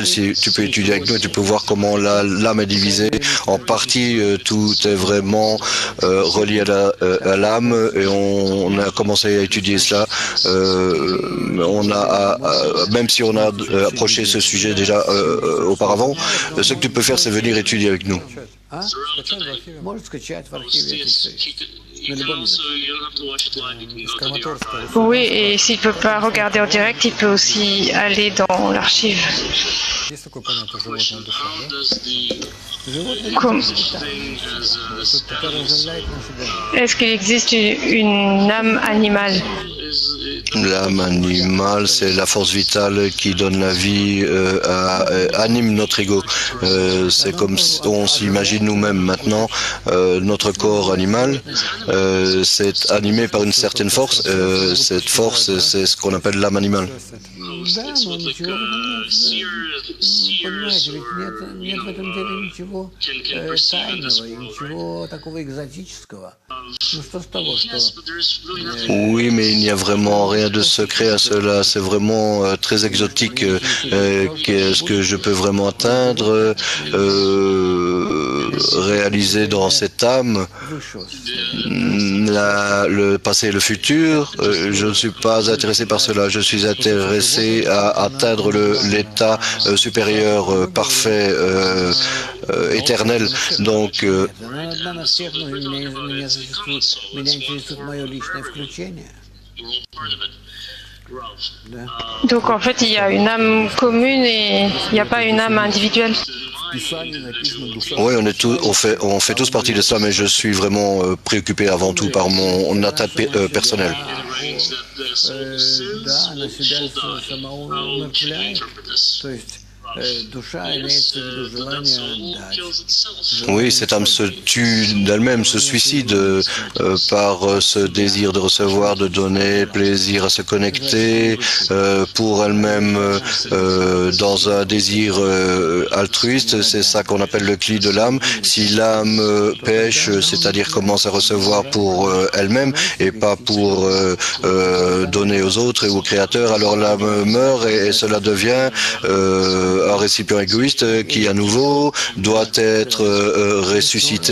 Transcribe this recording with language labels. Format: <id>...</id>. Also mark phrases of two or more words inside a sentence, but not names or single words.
<fr>Si tu peux étudier avec nous, et tu peux voir comment l'âme est divisée en parties. Tout est vraiment relié à l'âme, et on a commencé à étudier cela. Même si on a approché ce sujet déjà auparavant, ce que tu peux faire, c'est venir étudier avec nous.</fr> <ru>А? Может скачать в архиве эти истории. На любом языке.</ru> <fr>Oui, et s'il ne peut pas regarder en direct, il peut aussi aller dans l'archive.</fr> <ru>Есть такое понятие животная душа, да? Животные</ru> <fr>Comme-</fr> <ru>которые оживляют наши головы.</ru> <fr>Est-ce qu'il existe une âme animale? L'âme animale, c'est la force vitale qui donne la vie, anime notre ego. C'est comme on s'imagine nous-mêmes maintenant. Notre corps animal, c'est animé par une certaine force. Cette force, c'est ce qu'on appelle l'âme animale.</fr> <ru>Да, но ничего в этом нет. Понимаете, ведь нет в этом деле ничего тайного и ничего такого экзотического. Ну что с того, что</ru> <fr>Oui, mais il n'y a vraiment rien de secret à cela. C'est vraiment très exotique. Qu'est-ce que je peux vraiment atteindre, réaliser dans cette âme, le passé et le futur. Je ne suis pas intéressé par cela. Je suis intéressé à atteindre l'état supérieur, parfait, éternel. Donc,</fr> <ru>одна на всех, но меня интересует мое личное включение. Да.</ru> <fr>Donc en fait, il y a une âme commune et il n'y a pas une âme individuelle.</fr> <ru>В Писании написано душа.</ru> <fr>oui, on fait tous partie de cela, mais je suis vraiment préoccupé avant tout par mon atteinte personnelle.</fr> <ru>Да, она себя самоумертвляет. То есть душа имеется в виду желание отдать.</ru> <fr>Oui, cette âme se tue d'elle-même, se suicide par ce désir de recevoir, de donner, plaisir à se connecter pour elle-même dans un désir altruiste. C'est ça qu'on appelle le cli de l'âme. Si l'âme pêche, c'est-à-dire commence à recevoir pour elle-même et pas pour donner aux autres et au Créateur, alors l'âme meurt et cela devient un récipient égoïste qui à nouveau doit être ressuscité.</fr>